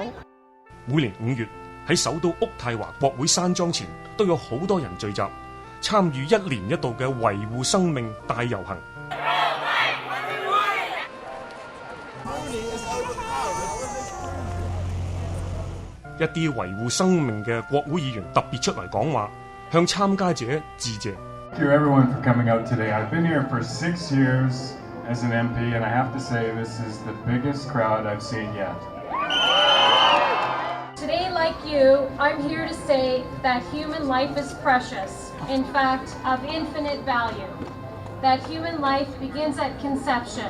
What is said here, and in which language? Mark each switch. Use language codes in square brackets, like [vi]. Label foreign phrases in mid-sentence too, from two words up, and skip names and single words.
[yue] 每年5月喺首都渥太華國會山莊前都有好多人聚集，參與1年1度嘅維護生命大遊行。一啲維護生命嘅國會議員特別出嚟講話，向參加者致謝。 [en] Thank you everyone for coming out today. I've been here for 6 years as an MP, and I have to say this is the biggest crowd I've seen yet. Today, like you, I'm here to say that human life is precious, in fact, of infinite value, that human life begins at conception.